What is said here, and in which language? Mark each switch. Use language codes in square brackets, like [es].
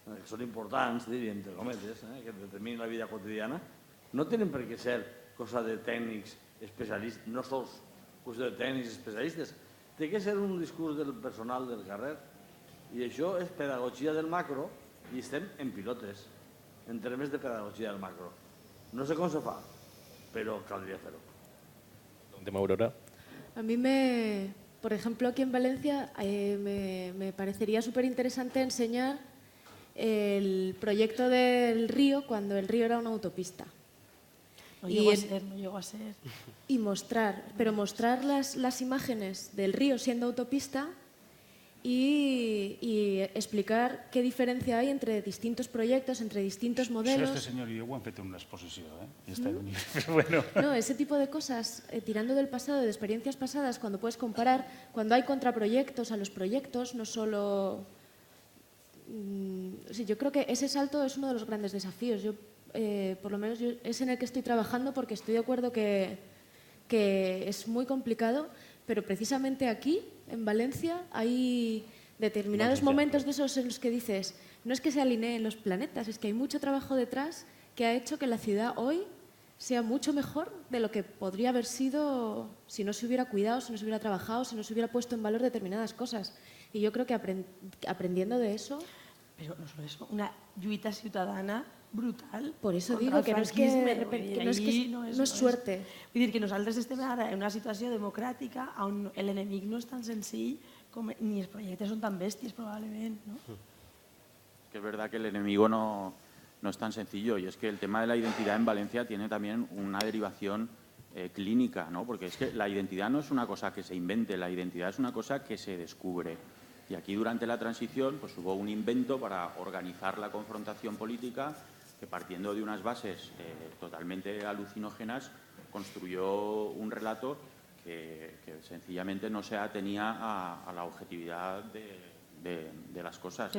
[ca] són importants, diríem, entre cometes, que determinen la vida quotidiana, no tenen per què ser cosa de tècnics especialistes, no sols qüestió de tècnics especialistes, té que ser un discurs del personal del carrer, i això és pedagogia del macro, i estem en pilotes, en termes de pedagogia del macro. No sé com se fa, però caldria fer-ho. Tema Aurora. [es] A mí, por ejemplo, aquí en Valencia, me parecería súper interesante enseñar el proyecto del río cuando el río era una autopista. No llegó a ser. Y mostrar las imágenes del río siendo autopista y explicar qué diferencia hay entre distintos proyectos, entre distintos modelos. Este señor y yo [ca] ho hem fet en una exposició, i està [es] pero bueno. No, ese tipo de cosas, tirando del pasado, de experiencias pasadas, cuando puedes comparar, cuando hay contraproyectos a los proyectos, no solo... Sí, yo creo que ese salto es uno de los grandes desafíos. Por lo menos es en el que estoy trabajando porque estoy de acuerdo que es muy complicado, pero precisamente aquí, en Valencia, hay determinados momentos de esos en los que dices, no es que se alineen los planetas, es que hay mucho trabajo detrás que ha hecho que la ciudad hoy sea mucho mejor de lo que podría haber sido si no se hubiera cuidado, si no se hubiera trabajado, si no se hubiera puesto en valor determinadas cosas. Y yo creo que aprendiendo de eso... Pero no solo eso, [ca] una lluita ciutadana brutal. [es] Por eso contra digo el que no és suerte. [ca] Vull dir que nosaltres estem ara en una situació democràtica on l'enemic no és tan senzill ni els projectes són tan bèsties, probablement. ¿No? [es] Que es verdad que el enemigo no es tan sencillo, y es que el tema de la identidad en Valencia tiene también una derivación clínica, ¿no? Porque es que la identidad no es una cosa que se invente, la identidad es una cosa que se descubre. Y aquí durante la transición pues hubo un invento para organizar la confrontación política que, partiendo de unas bases totalmente alucinógenas, construyó un relato que sencillamente no se atenía a la objetividad de las cosas.